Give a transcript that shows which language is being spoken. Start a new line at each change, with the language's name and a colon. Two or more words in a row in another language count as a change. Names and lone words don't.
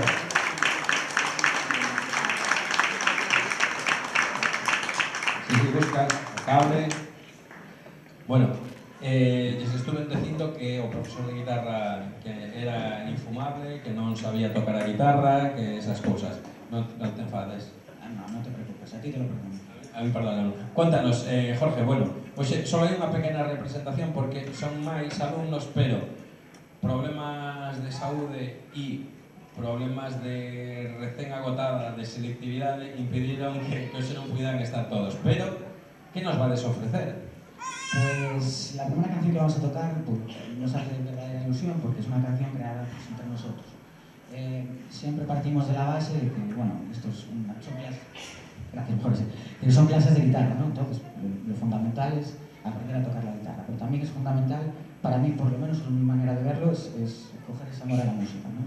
Galician: Si buscas o cable. Bueno, lles estuve dicindo que o profesor de guitarra que era infumable, que non sabía tocar a guitarra, que esas cousas. Non te enfades.
Spanish: No te preocupes, a ti te lo perdono. A mí, perdón. Cuéntanos, Jorge,
Galician: bueno, hoxe só hai unha pequena representación porque son máis alumnos, pero problemas de saúde e problemas de recén agotada de selectividade impediron que hoxe non puidan estar todos. Pero, que nos vades ofrecer?
Spanish: Pues la primera canción que vamos a tocar nos hace verdadera ilusión porque es una canción creada entre nosotros. Siempre partimos de la base de que, bueno, esto es una chopia Gracias, Jorge. Pero son clases de guitarra, ¿no? Entonces, lo fundamental es aprender a tocar la guitarra, pero también es fundamental, para mí, por lo menos, en mi manera de verlo, es coger ese amor a la música, ¿no?